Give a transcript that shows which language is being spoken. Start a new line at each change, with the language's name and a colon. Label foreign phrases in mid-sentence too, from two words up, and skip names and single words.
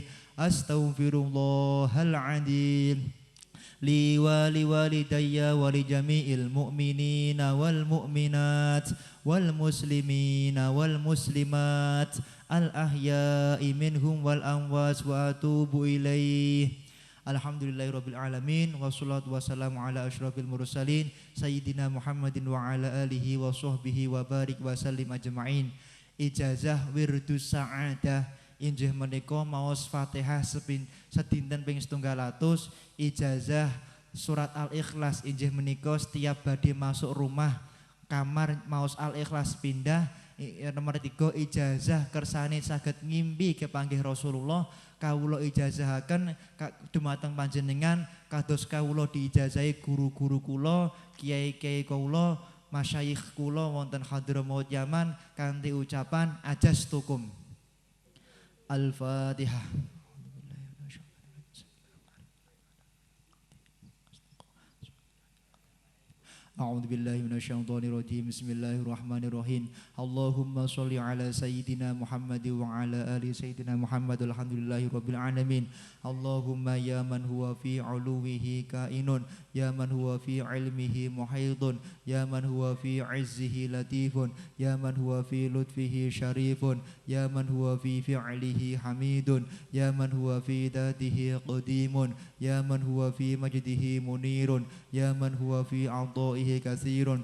Arabic: أستغفر الله العظيم لي ولوالدي ولجميع المؤمنين والمؤمنات والمسلمين والمسلمات الأحياء منهم والأموات وأتوب إليه. الحمد لله رب العالمين والصلاة والسلام على أشرف المرسلين سيدنا محمد وعلى آله وصحبه وبارك وسلم أجمعين.
Javanese: Ijazah
Arabic: ورد السعادة
Javanese: injih menika maos Fatihah sedinten ping 700. Ijazah surat Al-Ikhlas injih menika setiap badhe
Indonesian: masuk rumah kamar
Javanese: maos Al-Ikhlas pindah. Nomor 3 ijazah kersane saged ngimpi kepanggih Rasulullah. Kawula ijazahaken dumateng panjenengan kados kawula diijazahi guru-guru kula, kiai-kiai kula, masyayikh kula wonten Hadramaut Yaman kanthi ucapan ajastukum.
Arabic: Al-Fatihah. أعوذ بالله من الشيطان الرجيم. بسم الله الرحمن الرحيم. اللهم صل على سيدنا محمد وعلى آل سيدنا محمد. الحمد لله رب العالمين. اللهم يا من هو في علوه كائن، يا من هو في علمه محيط، يا من هو في عزه لطيف، يا من هو في لطفه شريف، يا من هو في فعله حميد، يا من هو في ذاته قديم، يا من هو في مجده منير، يا من هو في عطائه كثير.